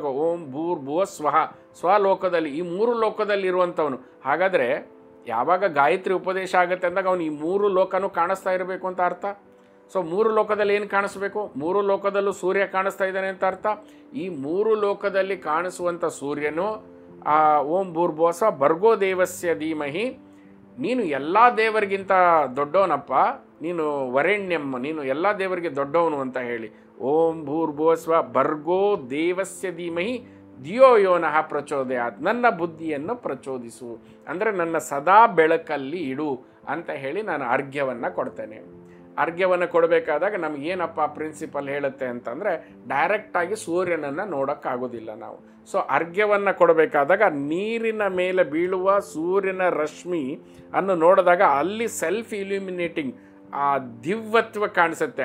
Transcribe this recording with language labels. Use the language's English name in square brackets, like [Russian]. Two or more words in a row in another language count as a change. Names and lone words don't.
[Sanskrit] ಓಂ ಭೂರ್ ಭುವ ಸ್ವಃ, [Kannada] ಸ್ವಲೋಕದಲ್ಲಿ, ಈ 3 ಲೋಕದಲ್ಲಿ ಇರುವಂಥವನು. ಹಾಗಾದರೆ ಯಾವಾಗ ಗಾಯತ್ರಿ ಉಪದೇಶ ಆಗುತ್ತೆ ಅಂದಾಗ ಅವನು ಈ 3 ಲೋಕನೂ ಕಾಣಿಸ್ತಾ ಇರಬೇಕು ಅಂತ ಅರ್ಥ. ಸೊ 3 ಲೋಕದಲ್ಲಿ ಏನು ಕಾಣಿಸ್ಬೇಕು? 3 ಲೋಕದಲ್ಲೂ ಸೂರ್ಯ ಕಾಣಿಸ್ತಾ ಇದ್ದಾನೆ ಅಂತ ಅರ್ಥ. ಈ 3 ಲೋಕದಲ್ಲಿ ಕಾಣಿಸುವಂಥ ಸೂರ್ಯನು [Sanskrit] ಓಂ ಭೂರ್ಭುವ ಸ್ವಃ ಭರ್ಗೋ ದೇವಸ್ಯ ಧೀಮಹಿ, [Kannada] ನೀನು ಎಲ್ಲ ದೇವರಿಗಿಂತ ದೊಡ್ಡವನಪ್ಪ, ನೀನು ವರೆಣ್ಯಂ, ನೀನು ಎಲ್ಲ ದೇವರಿಗೆ ದೊಡ್ಡವನು ಅಂತ ಹೇಳಿ. [Sanskrit] ಓಂ ಭೂರ್ಭುವ ಸ್ವಃ ಭರ್ಗೋ ದೇವಸ್ಯ ಧೀಮಹಿ ಧಿಯೋ ಯೋ ನಃ ಪ್ರಚೋದಯಾತ್, [Kannada] ನನ್ನ ಬುದ್ಧಿಯನ್ನು ಪ್ರಚೋದಿಸು, ಅಂದರೆ ನನ್ನ ಸದಾ ಬೆಳಕಲ್ಲಿ ಇಡು ಅಂತ ಹೇಳಿ ನಾನು ಅರ್ಘ್ಯವನ್ನು ಕೊಡ್ತೇನೆ. ಅರ್ಘ್ಯವನ್ನು ಕೊಡಬೇಕಾದಾಗ ನಮಗೇನಪ್ಪ ಪ್ರಿನ್ಸಿಪಲ್ ಹೇಳುತ್ತೆ ಅಂತಂದರೆ, ಡೈರೆಕ್ಟಾಗಿ ಸೂರ್ಯನನ್ನು ನೋಡೋಕ್ಕಾಗೋದಿಲ್ಲ ನಾವು. ಸೊ ಅರ್ಘ್ಯವನ್ನು ಕೊಡಬೇಕಾದಾಗ ನೀರಿನ ಮೇಲೆ ಬೀಳುವ ಸೂರ್ಯನ ರಶ್ಮಿ ಅನ್ನು ನೋಡಿದಾಗ ಅಲ್ಲಿ [English] self illuminating [Kannada] ಆ ದಿವ್ಯತ್ವ ಕಾಣಿಸುತ್ತೆ.